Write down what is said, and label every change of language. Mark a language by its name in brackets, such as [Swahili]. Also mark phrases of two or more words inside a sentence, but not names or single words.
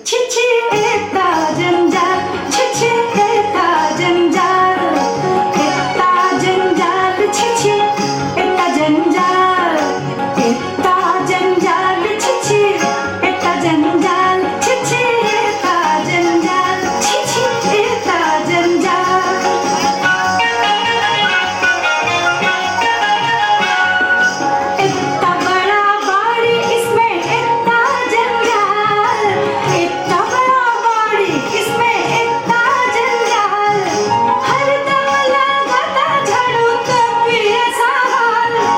[Bangla] ছি এটা জঞ্জাল, ছি ছি এটা জঞ্জাল, এটা জঞ্জাল, ছি ছি এটা জঞ্জাল, এটা জঞ্জাল, ছি ছি এটা জঞ্জাল, ছি ছি এটা জঞ্জাল, ছি ছি এটা জঞ্জাল। [Hindi] इतना बड़ा बाड़ी इसमें इतना जंजाल, इतना बड़ा बाड़ी इसमें इतना जंजाल, हर दम लगाता झाड़ू कभी ऐसा हाल।